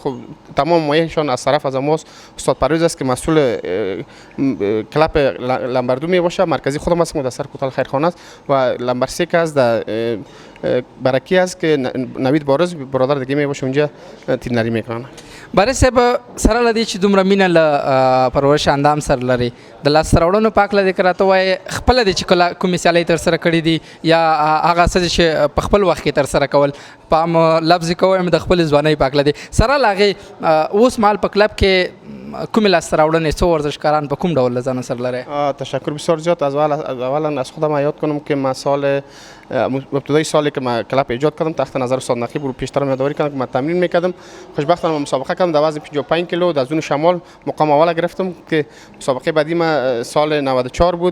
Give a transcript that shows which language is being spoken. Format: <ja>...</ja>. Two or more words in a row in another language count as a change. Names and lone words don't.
<fa>خب تمام مایهشان از طرف از ماست. استاد پرویز است که مسئول کلب لمبر 2 می باشه. مرکزی خودم هستم در سر کوتل خیرخانه است و لمبر 3 که است در برکی است که نوید بارز برادر دیگه می باشه اونجا ترینری میکنه.</fa> <ps>بارز صاحب سره لدی چې دومره مینه له پرورش اندام سره لري، د لاسته راوړنو په هکله دې که راته وایې خپله دې چې کله کومې سیالۍ ترسره کړي دي یا هغه څه چې په خپل وخت کې ترسره کول، په عام لفظ کې ووایم د خپلې ځوانۍ په هکله دې سره له هغې اوس مهال په کلب کې کومې لاسته راوړنې څو ورزشکاران په کوم ډول له ځانه سره لرئ؟</ps> <fa>تشکر بسیار زیاد. اولا از خودم یاد کنم که من سال ابتدای سالی که من کلب ایجاد کردم تحت نظر استاد نقیب رو پیشتر یادآوری کردم که من تمرین میکردم. خوشبختانه مسابقه کردم در وزن 55 کیلو در زون شمال مقام اول گرفتم که مسابقه بعدی من سال 94 بود.</fa>